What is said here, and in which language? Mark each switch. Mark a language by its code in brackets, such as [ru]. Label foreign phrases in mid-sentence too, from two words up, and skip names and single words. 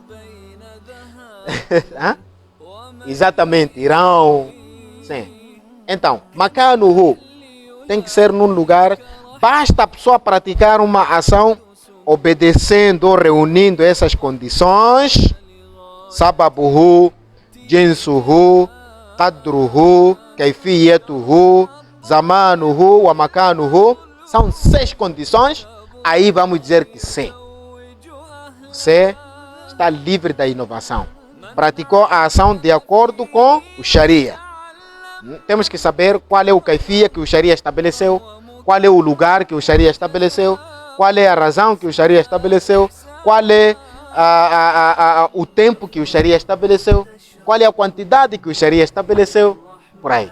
[pt] Exatamente, Irão. Sim. Então, Makanuhu tem que ser num lugar. Basta a pessoa praticar uma ação obedecendo ou reunindo essas condições. [ar] سببه، جنسه، قدره، كيفيته، زمانه ومكانه. [pt] São 6 condições. Aí vamos dizer que sim. Você está livre da inovação. Praticou a ação de acordo com o Sharia. Temos que saber qual é o kaifia que o Sharia estabeleceu, qual é o lugar que o Sharia estabeleceu, qual é a razão que o Sharia estabeleceu, qual é o tempo que o Sharia estabeleceu, qual é a quantidade que o Sharia estabeleceu, por aí.